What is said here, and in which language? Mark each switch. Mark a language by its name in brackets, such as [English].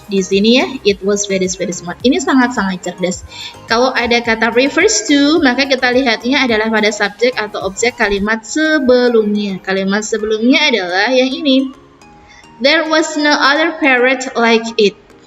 [Indonesian] Di sini ya, [English] it was very smart. [Indonesian] Ini sangat-sangat cerdas. Kalau ada kata [English] refers to, [Indonesian] maka kita lihatnya adalah pada subjek atau objek kalimat sebelumnya. Kalimat sebelumnya adalah yang ini. [English] There was no other parrot like it.